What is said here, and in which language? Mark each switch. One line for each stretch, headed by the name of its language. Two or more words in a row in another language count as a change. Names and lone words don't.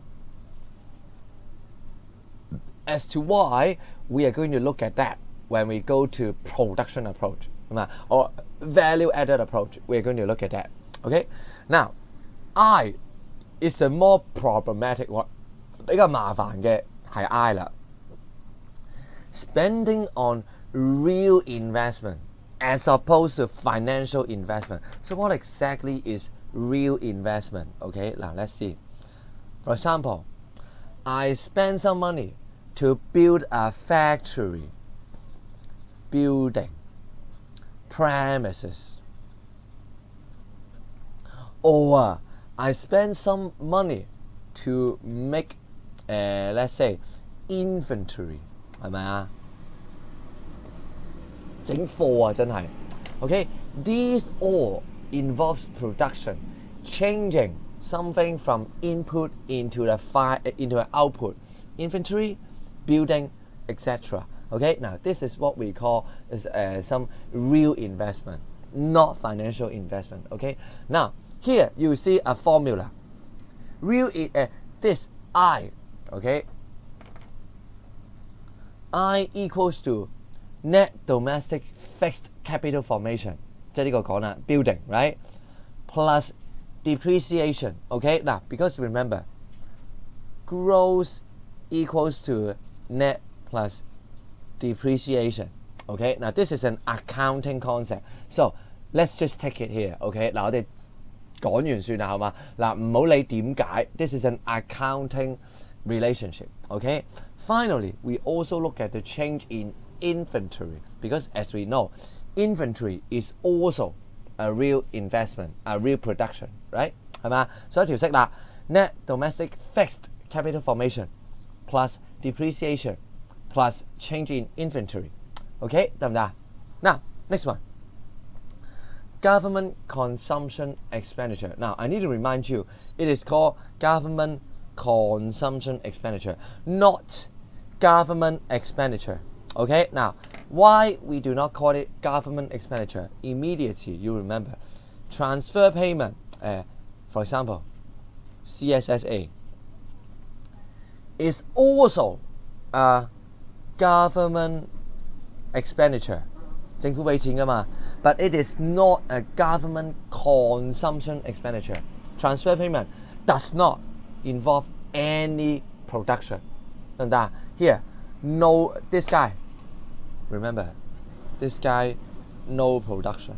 English: As to why, we are going to look at that when we go to production approach. Or value-added approach. We're going to look at that. Okay. Now, I is a more problematic one.
Cantonese: 比較麻煩嘅係 I 啦。
English: Spending on real investment as opposed to financial investment. So what exactly is real investment? Okay, now let's see. For example, I spend some money to build a factory, building, premises. Or I spend some money to make, let's say, inventory.
Cantonese: 係咪啊？整貨啊，真係。
English: Okay, these all involves production, changing something from input into an output, inventory, building, etc. Okay, now this is what we call is some real investment, not financial investment. Okay, now here you see a formula. Real this I, okay. I equals to net domestic fixed capital formation，
Cantonese: 即係呢個講啦
English: ，building right plus depreciation。OK 嗱 ，because remember gross equals to net plus depreciation。OK 嗱 ，this is an accounting concept。So let's just take it here。OK 嗱，
Cantonese: 我哋講完算啦，好嘛？嗱，唔好理點解
English: ，this is an accounting relationship。OK。Finally, we also look at the change in inventory because, as we know, inventory is also a real investment, a real production, right?
Cantonese: 係嘛？所以條式啦
English: ，net domestic fixed capital formation plus depreciation plus change in inventory. OK，
Cantonese: 得唔得？
English: Now, next one. Government consumption expenditure. Now, I need to remind you, it is called government consumption expenditure, not government expenditure. Okay, now why we do not call it government expenditure? Immediately you remember transfer payment, for example, CSSA is also a government expenditure.
Cantonese: 政府俾錢㗎嘛
English: but it is not a government consumption expenditure. Transfer payment does not involve any production. Here, no, this guy, remember, this guy, no production.